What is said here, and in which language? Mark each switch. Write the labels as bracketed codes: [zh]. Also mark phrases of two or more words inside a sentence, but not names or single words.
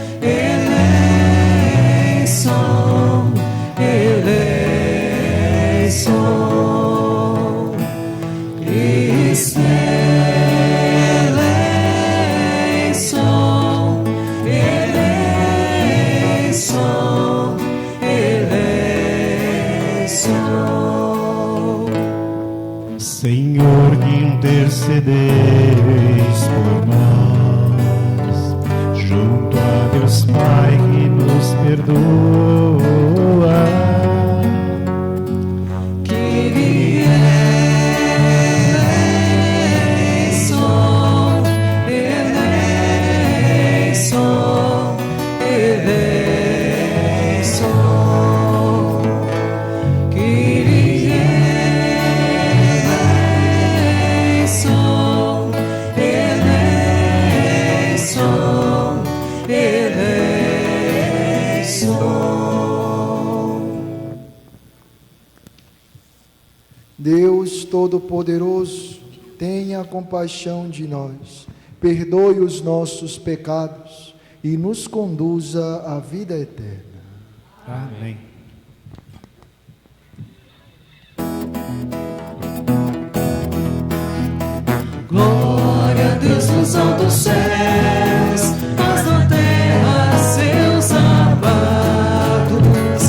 [el] ελέησον, ελέησον, Χριστέ ελέησον, ελέησον, ελέησον. [pt] Senhor, que intercedeis por nós, junto a Deus Pai que nos perdoa. [el] Eleison, ελέησον, ελέησον, Κύριε ελέησον, ελέησον, ελέησον. [pt] Deus Todo-Poderoso, tenha compaixão de nós, perdoe os nossos pecados e nos conduza à vida eterna. Amém. Glória a Deus nos altos céus, paz na terra, seus amados.